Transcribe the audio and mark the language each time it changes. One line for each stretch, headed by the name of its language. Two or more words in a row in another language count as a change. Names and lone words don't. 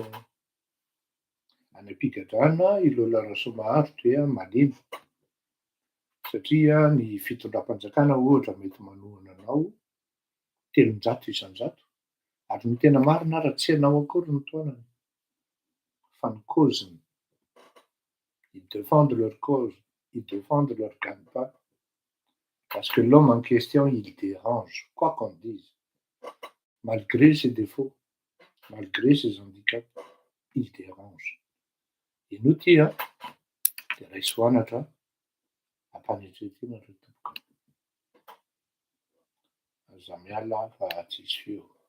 Malagasy: any am-pigadrana i Lola Rasoamanitra dia malemy satria ny fitondram-panjakana ohatra mety manohana anao 300 isan-jato ary ny tena marina ary tsy ianao akory ny toanany fa ny causeny.
French: Ils défendent leur cause, ils défendent leur gagne-pain. Parce que l'homme en question, il dérange, quoi qu'on dise. Malgré ses défauts, malgré ses handicaps, il dérange.
Malagasy: Ino ty de raiso anatra ampanetretena ry tompoko. Aza miala fa tsisy feo.